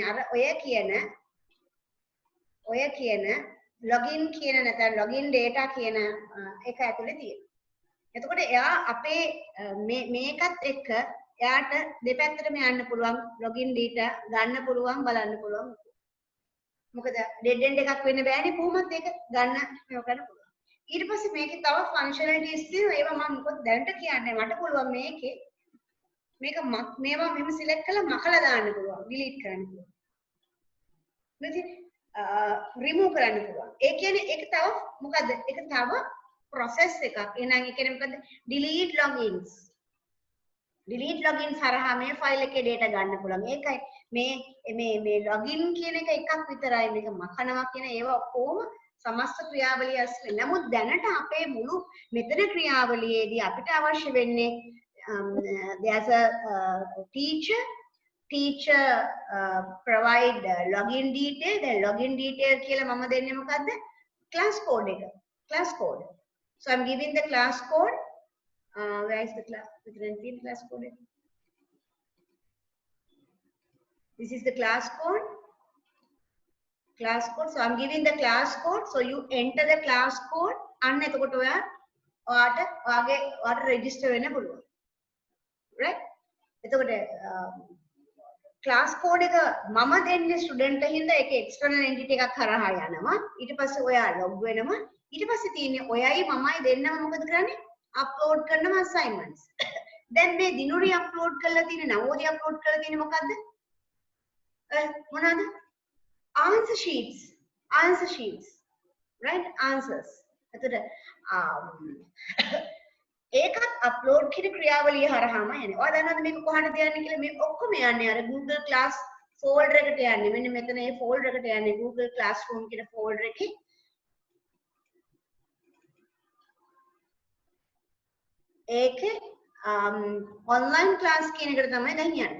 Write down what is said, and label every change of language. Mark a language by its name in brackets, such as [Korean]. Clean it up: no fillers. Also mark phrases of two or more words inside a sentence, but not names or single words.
[Sinhala] අර ඔය කියන login කියන නැත්නම් [English] login data [Sinhala] කියන එක ඇතුලේ තියෙනවා. එතකොට එයා අපේ මේකත් එක්ක එයාට දෙපැත්තටම යන්න පුළුවන් [English] login data [Sinhala] ගන්න පුළුවන් බලන්න පුළුවන්. මොකද [English] dead end [Sinhala] එකක් වෙන්න බෑනේ කොහොමද ඒක ගන්න පුළුවන්. ඊට පස්සේ මේකේ තව ෆන්ක්ෂනලිටිස් තියෙනවා. ඒවා මම මොකද දැනට කියන්නේ මට පුළුවන් මේකේ මේක මේවා මෙහෙම සිලෙක්ට් කරලා මකලා දාන්න පුළුවන්. ඩිලීට් කරන්න පුළුවන්. රිමූව් කරන්න පුළුවන්. ඒ කියන්නේ ඒක තව මොකද්ද? ඒක තව process එකක්. එහෙනම් ඒ කියන්නේ මොකද්ද? [English] delete logins. delete logins [Sinhala] හරහා මේ ෆයිල් එකේ data ගන්න පුළුවන්. ඒකයි මේ login කියන එක එකක් විතරයි. මේක මකනවා කියන ඒවා ඔක්කොම සමස්ත ක්‍රියාවලිය ඇස්සේ. නමුත් දැනට අපේ මුළු මෙතන ක්‍රියාවලියේදී අපිට අවශ්‍ය වෙන්නේ [English] there's a teacher provide login detail. [Sinhala] දැන් [English] login detail [Sinhala] කියලා මම දෙන්නේ මොකද්ද? [English] class code [Sinhala] එක. [English] class code. So I'm giving the class code. Where is the class code? This is the class code. Class code. So I'm giving the class code. So you enter the class code. [Sinhala] අන්න එතකොට ඔයාට register වෙන්න පුළුවන්. Right? එතකොට [English] class code [Sinhala] එක මම දෙන්නේ student හින්දා ඒක [English] external entity [Sinhala] එකක් කරහා යනවා. ඊට පස්සේ ඔයා log වෙනවා. ඊට පස්සේ තියෙන්නේ ඔයයි මමයි දෙන්නම මොකද කරන්නේ? upload කරනවා assignments. දැන් මේ දිනුරි upload කරලා තියෙන නවෝදි upload කරලා තියෙන්නේ මොකද්ද? මොනවාද? [English] answer sheets. Right? answers. [Sinhala] එතකොට ඒකත් අප්ලෝඩ් කියන ක්‍රියාවලිය හරහාම යන්නේ. ඔයා දන්නවද මේක කොහාටද යන්නේ කියලා? මේ ඔක්කොම යන්නේ අර Google Class folder එකට යන්නේ. මෙන්න මෙතන මේ folder එකට යන්නේ Google Classroom කියන folder එකේ. ඒකේ [English] online class [Sinhala] කියන එකට තමයි දැන් යන්නේ.